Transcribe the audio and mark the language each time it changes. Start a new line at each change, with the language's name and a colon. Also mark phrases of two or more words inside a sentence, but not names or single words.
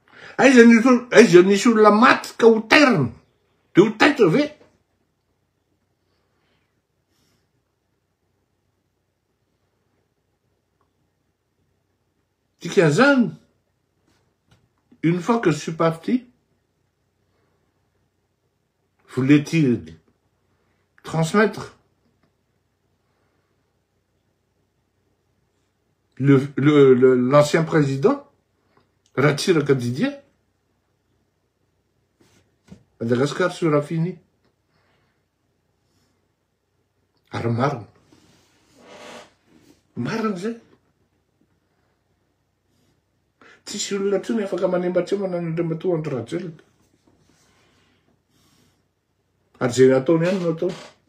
Malagasy: Aiza nisy olona maty ka ho tairana. De ho taitra ve? Dikan'izany,
French: une fois que je suis parti, voulait-il transmettre l'ancien président, Ratsiraka Didier? Madagascar sera fini.
Malagasy: Ary marina. Marina zay. Tsisy olona ntsony afaka manembatry manan'Andriamatoa andro Rajoelina. Ary zay nataony ihany no ataony.